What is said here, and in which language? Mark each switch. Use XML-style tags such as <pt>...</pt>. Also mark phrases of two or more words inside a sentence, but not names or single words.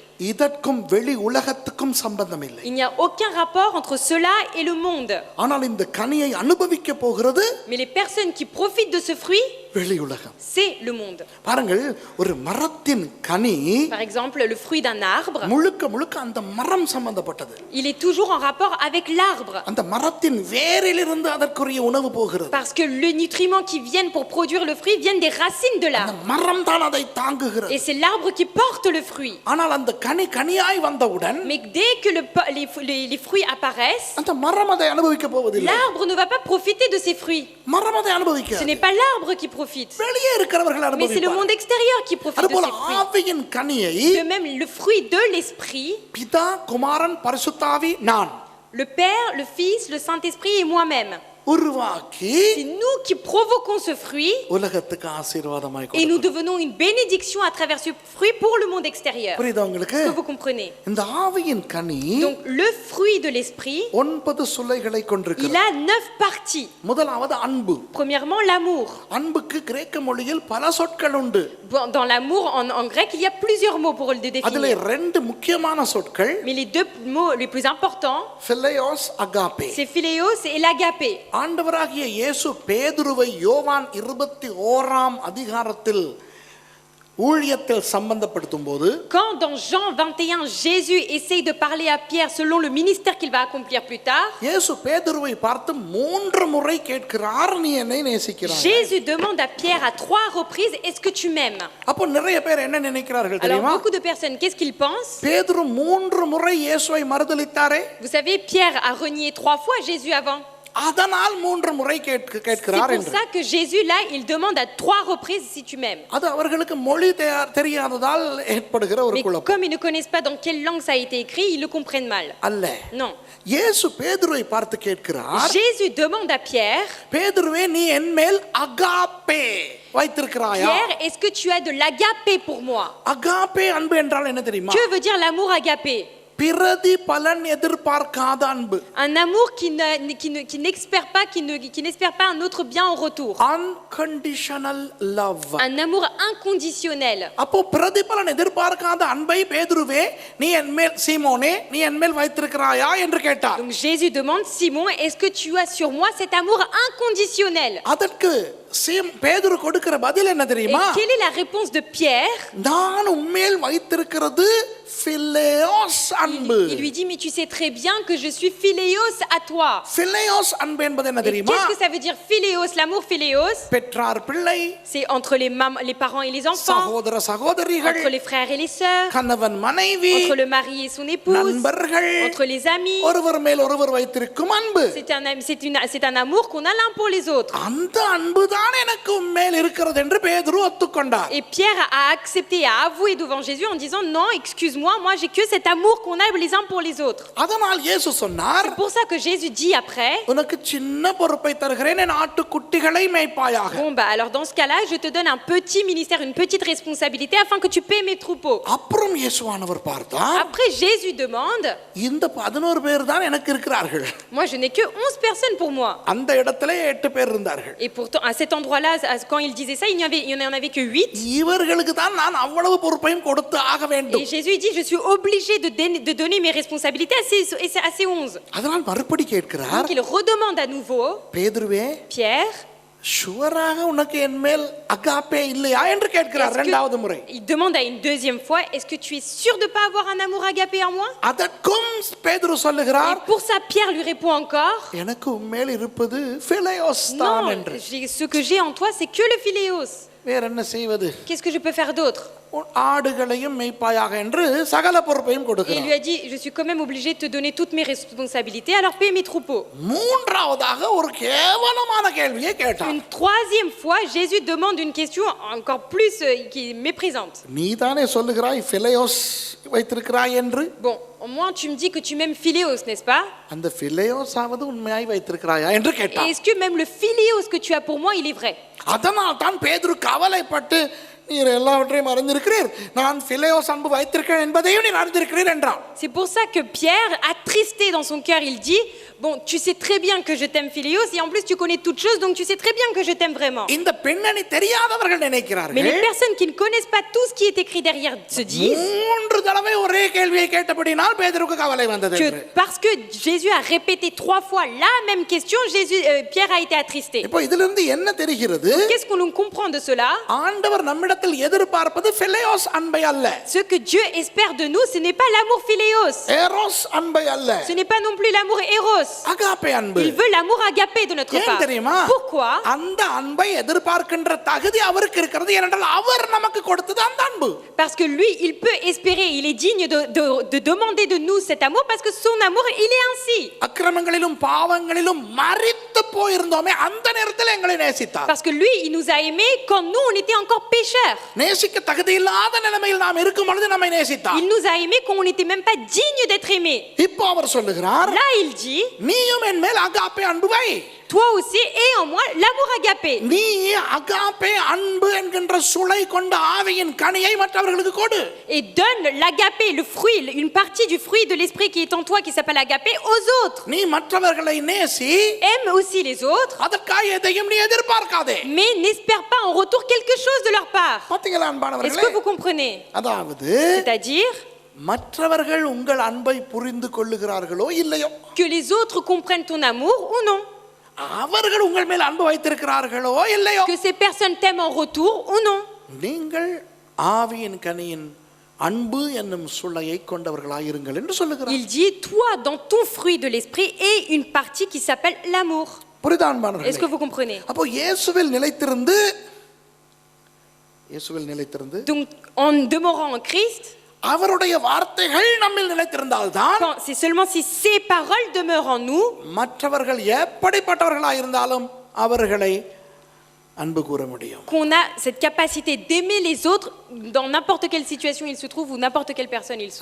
<ta>இதற்கும் வெளி உலகத்துக்கும் சம்பந்தம் இல்லை.</ta> <fr>Il n'y a aucun rapport entre cela et le monde.</fr> <ta>ஆனால் இந்த கனியை அனுபவிக்க போகிறது</ta> <fr>Mais les personnes qui profitent de ce fruit,</fr> <ta>வெளி உலகம்.</ta> <fr>c'est le monde.</fr> <ta>பாருங்கள், ஒரு மரத்தின் கனி</ta> <fr>Par exemple, le fruit d'un arbre,</fr> <ta>முழுக்க முழுக்க அந்த மரம் சம்பந்தப்பட்டது.</ta> <fr>il est toujours en rapport avec l'arbre.</fr> <ta>அந்த மரத்தின் வேரிலிருந்து அதற்குரிய உணவு போகிறது.</ta> <fr>Parce que les nutriments qui viennent pour produire le fruit viennent des racines de</fr> <ta>அந்த</ta> <fr>l'arbre.</fr> <ta>மரம் தான் அதை தாங்குகிறது.</ta> <fr>Et c'est l'arbre qui porte le fruit.</fr> <ta>ஆனால் அந்த கனி கனியாய் வந்தவுடன்</ta> <fr>Mais dès que les fruits apparaissent,</fr> <ta>அந்த மரம் அதை அனுபவிக்க போவதில்லை.</ta> <fr>l'arbre ne va pas profiter de ces fruits.</fr> <ta>மரம் அதை</ta> <fr>Ce</fr> <ta>அனுபவிக்க</ta> <fr>n'est pas l'arbre qui profite,</fr> <ta>வெளியே இருக்கிறவர்கள்</ta> <fr>mais c'est le</fr> <ta>அனுபவிப்பார்கள்.</ta> <fr>monde extérieur qui profite de</fr> <ta>அதுபோல</ta> <fr>ces fruits.</fr> <ta>ஆவியின் கனியை</ta> <fr>De même, le fruit de l'esprit,</fr> <ta>பிதா குமாரன் பரிசுத்தாவி நான்</ta> <fr>le Père, le Fils, le Saint-Esprit et moi-même,</fr> <ta>உருவாக்கி</ta> <fr>c'est nous qui provoquons ce fruit</fr> <ta>உலகத்துக்கு ஆசீர்வாதமாய்</ta> <fr>et nous</fr> <ta>கொடுக்கிறோம்.</ta> <fr>devenons une bénédiction à travers ce fruit pour le monde extérieur.</fr> <ta>புரியுதா உங்களுக்கு?</ta> <fr>Est-ce que vous comprenez?</fr> <ta>இந்த ஆவியின் கனி</ta> <fr>Donc, le fruit de l'esprit,</fr> <ta>9 சுளைகளை</ta> <fr>il</fr> <ta>கொண்டிருக்கிறது.</ta> <fr>a 9 parties.</fr> <ta>முதலாவது அன்பு.</ta> <fr>Premièrement, l'amour.</fr> <ta>அன்புக்கு கிரேக்க மொழியில் பல சொற்கள் உண்டு.</ta> <fr>Bon, dans l'amour, en grec, il y a plusieurs mots pour le</fr> <ta>அதிலே</ta> <fr>définir.</fr> <ta>2 முக்கியமான சொற்கள்</ta> <fr>Mais les deux mots les plus importants,</fr> <el>φιλέος αγάπη.</el> <fr>c'est philéos et l'agapé.</fr> <ta>ஆண்டவராகிய இயேசு பேதுருவை யோவான் 21ஆம் அதிகாரத்தில் ஊழியத்தில் சம்பந்தப்படுத்தும் போது</ta> <fr>Quand dans Jean 21, Jésus essaye de parler à Pierre selon le ministère qu'il va accomplir plus tard,</fr> <ta>இயேசு பேதுருவை பார்த்து 3 முறை கேட்கிறார், நீ என்னை நேசிக்கிறாய்?</ta> <fr>Jésus demande à Pierre à 3 reprises, est-ce que tu m'aimes?</fr> <ta>அப்போ நிறைய பேர் என்ன நினைக்கிறார்கள்</ta> <fr>Alors</fr> <ta>தெரியுமா?</ta> <fr>beaucoup de personnes, qu'est-ce qu'ils pensent?</fr> <ta>பேதுரு 3 முறை இயேசுவை மறுதலித்தாரே,</ta> <fr>Vous savez, Pierre a renié 3 fois Jésus avant.</fr> <ta>அதனால் 3 முறை</ta> <fr>C'est</fr> <ta>கேட்கிறார்</ta> <fr>pour</fr> <ta>என்று.</ta> <fr>ça que Jésus, là, il demande à 3 reprises si tu m'aimes.</fr> <ta>அது அவர்களுக்கு மொழி தெரியாததால் ஏற்படுகிற ஒரு</ta> <fr>Mais</fr> <ta>குழப்பம்.</ta> <fr>comme ils ne connaissent pas dans quelle langue ça a été écrit, ils le comprennent mal.</fr> <ta>அல்ல,</ta> <fr>Non.</fr> <ta>இயேசு பேதுருவை பார்த்து கேட்கிறார்,</ta> <fr>Jésus demande à Pierre,</fr> <ta>பேதுருவே நீ என் மேல் அகாப்பே வைத்திருக்கிறாயா?</ta> <fr>Pierre, est-ce que tu as de l'agapé pour moi?</fr> <ta>அகாப்பே அன்பு என்றால் என்ன தெரியுமா?</ta> <fr>Que veut dire l'amour agapé?</fr> <ta>பிரதி பலன் எதிர்பார்க்காத அன்பு.</ta> <fr>Un amour qui n'espère pas un autre bien en retour.</fr> <en>Unconditional love.</en> <fr>Un amour inconditionnel.</fr> <ta>அப்போ பிரதிபலன் எதிர்பார்க்காத அன்பை பேதுருவே நீ என் மேல் சீமோனே நீ என் மேல் வைத்திருக்கிறாயா என்று கேட்டார்.</ta> <fr>Donc Jésus demande, Simon, est-ce que tu as sur moi cet amour inconditionnel?</fr> <ta>அதற்கு பேதுரு கொடுக்கிற பதில் என்ன</ta> <fr>Et</fr> <ta>தெரியுமா?</ta> <fr>quelle est la réponse de Pierre?</fr> <ta>நான் உம்மேல் வைத்திருக்கிறது phileos அன்பு.</ta> <fr>Il lui dit, mais tu sais très bien que je suis philéos à toi.</fr> <ta>phileos அன்பு என்பது என்ன</ta> <fr>Et</fr> <ta>தெரியுமா?</ta> <fr>qu'est-ce que ça veut dire philéos? L'amour philéos,</fr> <ta>பெற்றார் பிள்ளை,</ta> <fr>c'est entre les parents et les enfants,</fr> <ta>சகோதர சகோதரிகள்,</ta> <fr>entre les frères et les sœurs,</fr> <ta>கணவன் மனைவி,</ta> <fr>entre le mari et son épouse,</fr> <ta>நண்பர்கள்,</ta> <fr>entre les amis.</fr> <ta>ஒருவர் மேல் ஒருவர் வைத்திருக்கும் அன்பு.</ta> <fr>C'est un amour qu'on a l'un pour les autres.</fr> <ta>அந்த அன்புதான் தான் எனக்கு உண்மையில் இருக்கிறது என்று பேதுரு ஒத்துக்கொண்டார்.</ta> <fr>Et Pierre a accepté, a avoué devant Jésus en disant non, excuse-moi, moi j'ai que cet amour qu'on a les uns pour les autres.</fr> <ta>அதனால் இயேசு சொன்னார்,</ta> <fr>C'est pour ça que Jésus dit après,</fr> <ta>உனக்கு சின்ன பொறுப்பை தருகிறேன், என் ஆட்டுக்குட்டிகளை மேய்ப்பாயாக.</ta> <fr>bon bah alors dans ce cas-là, je te donne un petit ministère, une petite responsabilité afin que tu paies mes troupeaux.</fr> <ta>அப்புறம் இயேசுவானவர் பார்த்தார்,</ta> <fr>Après Jésus demande,</fr> <ta>இந்த 11 பேர் தான் எனக்கு இருக்கிறார்கள்.</ta> <fr>moi je n'ai que 11 personnes pour moi.</fr> <ta>அந்த இடத்துல 8 பேர் இருந்தார்கள்.</ta> <fr>Et pourtant à cet endroit-là, quand il disait ça, il n'y en avait que 8.</fr> <ta>இவர்களுக்கு தான் நான் அவ்வளவு பொறுப்பையும் கொடுத்து ஆக</ta> <fr>Et</fr> <ta>வேண்டும்.</ta> <fr>Jésus il dit, je suis obligé de donner mes responsabilités à ces 11.</fr> <ta>அதனால் மறுபடி கேட்கிறார்,</ta> <fr>Donc il redemande à nouveau,</fr> <ta>பேதுருவே,</ta> <fr>Pierre,</fr> <ta>ஷுவராக உனக்கு என் மேல் அகாப்பே இல்லையா என்று கேட்கிறார் இரண்டாவது முறை.</ta> <fr>il demande à une deuxième fois, est-ce que tu es sûr de ne pas avoir un amour agapé en moi?</fr> <ta>அதற்கும் பேதுரு</ta> <fr>Et</fr> <ta>சொல்லுகிறார்,</ta> <fr>pour ça, Pierre lui répond encore,</fr> <ta>எனக்கு உண்மையில் இருப்பது பிலேயோஸ் தான்</ta> <fr>non,</fr> <ta>என்று.</ta> <fr>ce que j'ai en toi, c'est que le philéos.</fr> <ta>வேற என்ன செய்வது?</ta> <fr>Qu'est-ce que je peux faire d'autre?</fr> <ta>உன் ஆடுகளையும் மேய்ப்பாயாக என்று சகல பொறுப்பையும்</ta> <fr>Et il lui</fr> <ta>கொடுக்கிறார்.</ta> <fr>a dit, je suis quand même obligé de te donner toutes mes responsabilités, alors paie mes troupeaux.</fr> <ta>மூன்றாவதாக ஒரு கேவலமான கேள்வியை கேட்டார்.</ta> <fr>Une troisième fois, Jésus demande une question encore plus qui est méprisante.</fr> <ta>நீதானே சொல்லுகிறாய் பிலேயோஸ் வைத்திருக்கிறாய் என்று.</ta> <fr>Bon, au moins tu me dis que tu m'aimes philéos, n'est-ce pas?</fr> <ta>அந்த பிலேயோஸாவது உண்மையாய் வைத்திருக்கிறாயா என்று</ta> <fr>Et</fr> <ta>கேட்டார்.</ta> <fr>est-ce que même le philéos que tu as pour moi, il est vrai?</fr> <ta>அதனால் தான் பேதுரு கவலைப்பட்டு, நீர் எல்லாவற்றையும் அறிந்திருக்கிறீர், நான் பிலேயோஸ் அன்பு வைத்திருக்கிறேன் என்பதையும் நீர் அறிந்திருக்கிறீர் என்றார்.</ta> <fr>C'est pour ça que Pierre, attristé dans son cœur, il dit, bon, tu sais très bien que je t'aime philéos, et en plus tu connais toutes choses, donc tu sais très bien que je t'aime vraiment.</fr> <ta>இந்த பெண்ணணி தெரியாதவர்கள்</ta> <fr>Mais les</fr> <ta>நினைக்கிறார்கள்,</ta> <fr>personnes qui ne connaissent pas tout ce qui est écrit derrière se disent</fr> <ta>3 தடவை ஒரே கேள்வியை கேட்டபடினால் பேதுருக்கு கவலை வந்தது</ta> <fr>que</fr> <ta>என்று.</ta> <fr>parce que Jésus a répété 3 fois la même question, Pierre a été attristé.</fr> <ta>இப்போ இதிலிருந்து என்ன தெரிகிறது?</ta> <fr>Qu'est-ce qu'on nous comprend de cela?</fr> <ta>ஆண்டவர் நம்மிடத்தில் எதிர்பார்ப்பது பிலேயோஸ் அன்பை அல்ல,</ta> <fr>Ce que Dieu espère de nous, ce n'est pas l'amour philéos,</fr> <ta>ஏரோஸ் அன்பை அல்ல,</ta> <fr>ce n'est pas non plus l'amour éros.</fr> <ta>அகாப்பே அன்பு.</ta> <fr>Il veut l'amour agapé de notre</fr> <ta>ஏன்</ta> <fr>part.</fr> <ta>தெரியுமா?</ta> <fr>Pourquoi?</fr> <ta>அந்த அன்பை எதிர்பார்க்கின்ற தகுதி அவருக்கு இருக்கிறது. ஏனென்றால் அவர் நமக்கு கொடுத்தது அந்த அன்பு.</ta> <fr>Parce que lui, il peut espérer, il est digne de demander de nous cet amour parce que son amour, il est ainsi.</fr> <ta>அக்கிரமங்களிலும் பாவங்களிலும் மரித்து போயிருந்தோமே அந்த நேரத்தில் எங்களை நேசித்தார்.</ta> <fr>Parce que lui, il nous a aimés quand nous, on était encore pécheurs.</fr> <ta>நேசிக்க தகுதி இல்லாத நிலைமையில் நாம் இருக்கும் பொழுது நம்மை நேசித்தார்.</ta> <fr>Il nous a aimés quand on n'était même pas digne d'être aimés.</fr> <ta>இப்போ அவர் சொல்லுகிறார்,</ta> <fr>Là, il dit,</fr> <ta>நீயும் என் மேல் அகாப்பே அன்பு வை.</ta> <fr>toi aussi et en moi l'amour agapé.</fr> <ta>நீ அகாப்பே அன்பு என்கின்ற சுளை கொண்ட ஆவியின் கனியை மற்றவர்களுக்கு கொடு.</ta> <fr>Et donne l'agapé, le fruit, une partie du fruit de l'esprit qui est en toi, qui s'appelle agapé, aux autres.</fr> <ta>நீ மற்றவர்களை நேசி,</ta> <fr>Aime aussi les autres,</fr> <ta>அதற்காக எதையும் நீ எதிர்பார்க்காதே.</ta> <fr>mais n'espère pas en retour quelque chose de leur part.</fr> <ta>பாத்தீங்களா</ta> <fr>Est-ce</fr> <ta>அன்பானவர்களே?</ta> <fr>que vous comprenez?</fr> <ta>அதாவது</ta> <fr>C'est-à-dire</fr> <ta>மற்றவர்கள் உங்கள் அன்பை புரிந்து கொள்ளுகிறார்களோ இல்லையோ,</ta> <fr>que les autres comprennent ton amour ou non,</fr> <ta>அவர்கள் உங்கள் மேல் அன்பு வைத்திருக்கிறார்களோ இல்லையோ,</ta> <fr>que ces personnes t'aiment en retour ou non.</fr> <ta>நீங்கள் ஆவியின் கனியின் அன்பு என்னும் சுளையை கொண்டவர்களாயிருங்கள் என்று சொல்லுகிறார்.</ta> <fr>Il dit, toi, dans ton fruit de l'esprit, est une partie qui s'appelle l'amour.</fr> <ta>புரியுதா</ta> <fr>Est-ce que</fr> <ta>அன்பானவர்களே?</ta> <fr>vous comprenez?</fr> <ta>அப்போ இயேசுவில் நிலைத்திருந்து</ta> <fr>Donc, en demeurant en Christ,</fr> <ta>அவருடைய வார்த்தைகள் நம்மில் நிலைத்திருந்தால்தான்</ta> <fr>c'est seulement si ces paroles demeurent en nous</fr> <ta>மற்றவர்கள் எப்படிப்பட்டவர்களாயிருந்தாலும் அவர்களை அன்பு கூற முடியும்.</ta> <fr>qu'on a cette capacité d'aimer les autres dans n'importe quelle situation ils se trouvent ou n'importe quelle personne ils sont.</fr>